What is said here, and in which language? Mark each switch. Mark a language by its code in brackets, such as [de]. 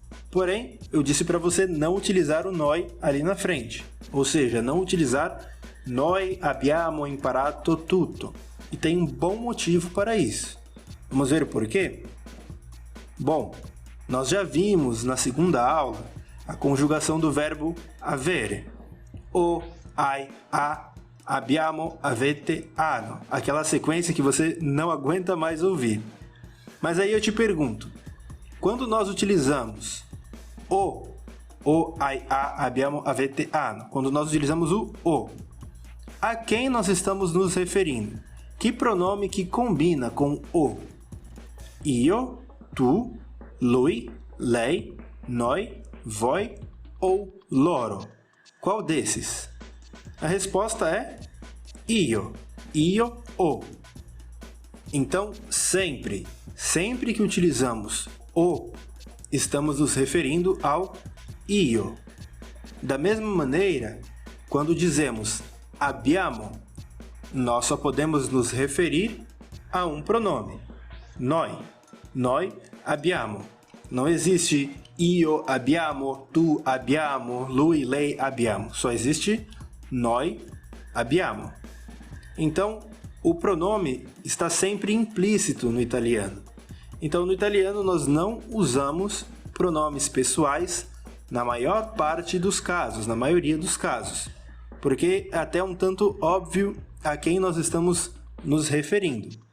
[pt] Porém, eu disse para você não utilizar o noi ali na frente, ou seja, não utilizar [it] noi abbiamo imparato tutto. [pt] E tem um bom motivo para isso. Vamos ver o porquê? Bom, nós já vimos na segunda aula a conjugação do verbo avere. [it] O, ai, a, abbiamo, avete, hanno. [pt] Aquela sequência que você não aguenta mais ouvir. Mas aí eu te pergunto, quando nós utilizamos [it] o, ai, a, abbiamo, avete, hanno, [pt] quando nós utilizamos o, a quem nós estamos nos referindo? Que pronome que combina com o? Io, tu, lui, lei, noi, voi ou loro? Qual desses? A resposta é io, o. Então, sempre que utilizamos o, estamos nos referindo ao io. Da mesma maneira, quando dizemos abbiamo, nós só podemos nos referir a um pronome, noi abbiamo. Não existe io abbiamo, tu abbiamo, lui, lei abbiamo. Só existe noi abbiamo. Então, o pronome está sempre implícito no italiano. Então, no italiano, nós não usamos pronomes pessoais na maior parte dos casos, na maioria dos casos. Porque é até um tanto óbvio a quem nós estamos nos referindo.